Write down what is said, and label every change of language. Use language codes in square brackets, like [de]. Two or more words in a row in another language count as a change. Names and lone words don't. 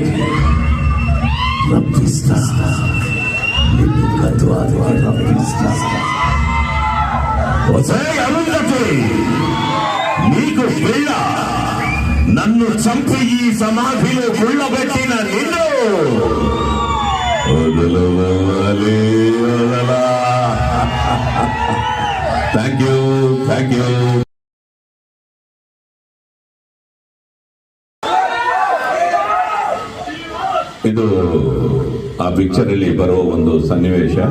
[te] రప్పిస్తా, నిన్ను గద్వాలుగా రప్పిస్తా. అరుంధతి, నీకు పిల్ల నన్ను చంపి ఈ సమాధిలో గుళ్ళబెట్టిన నిన్ను వదలవాలి. [en] Thank you. [kn] ಇದು ಆ ಪಿಕ್ಚರ್ ಅಲ್ಲಿ ಬರೋ ಒಂದು ಸನ್ನಿವೇಶ.